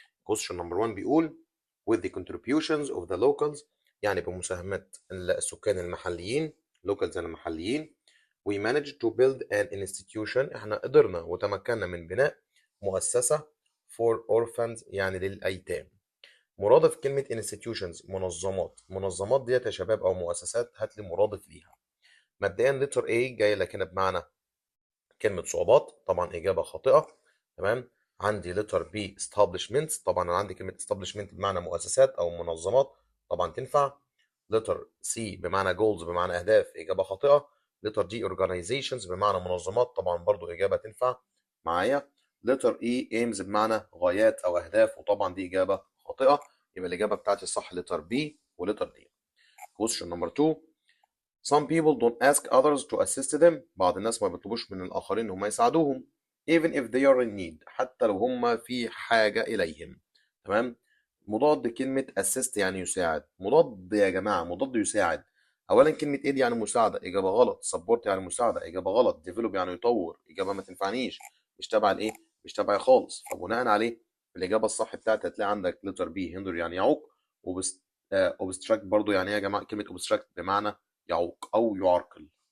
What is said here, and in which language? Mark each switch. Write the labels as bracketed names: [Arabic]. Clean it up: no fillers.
[English] question number 1 بيقول with the contributions of the locals، [Arabic] يعني بمساهمات السكان المحليين، [English] locals [Arabic] يعني المحليين، [English] we managed to build an institution، [Arabic] احنا قدرنا وتمكنا من بناء مؤسسة [English] for orphans [Arabic] يعني للأيتام. مرادف كلمة institutions منظمات، منظمات ديت يا شباب أو مؤسسات، هات لي مرادف ليها. مبدئيا letter A جاي لك هنا بمعنى كلمة صعوبات، طبعا إجابة خاطئة. تمام. عندي letter B establishments، طبعا أنا عندي كلمة establishment بمعنى مؤسسات أو منظمات، طبعا تنفع. letter C بمعنى goals بمعنى أهداف، إجابة خاطئة. letter D organizations بمعنى منظمات، طبعا برضو إجابة تنفع معايا. letter E aims بمعنى غايات أو أهداف، وطبعا دي إجابة خاطئة. يبقى الإجابة بتاعتي الصح letter B و letter D. [English] question number 2، some people don't ask others to assist them، [Arabic] بعض الناس ما بيطلبوش من الآخرين إن هم يساعدوهم [English] even if they are in need، [Arabic] حتى لو هم في حاجة إليهم. تمام. مضاد كلمة assist يعني يساعد، مضاد يا جماعة، مضاد يساعد. أولا كلمة aid يعني مساعدة، إجابة غلط. support يعني مساعدة، إجابة غلط. develop يعني يطور، إجابة ما تنفعنيش، مش تبع الإيه، مش تبعي خالص. فبناء عليه الإجابة الصح بتاعتي هتلاقي عندك letter B hinder يعني يعوق، obstruct برضو يعني إيه يا جماعة، كلمة obstruct بمعنى يعوق او يعرقل.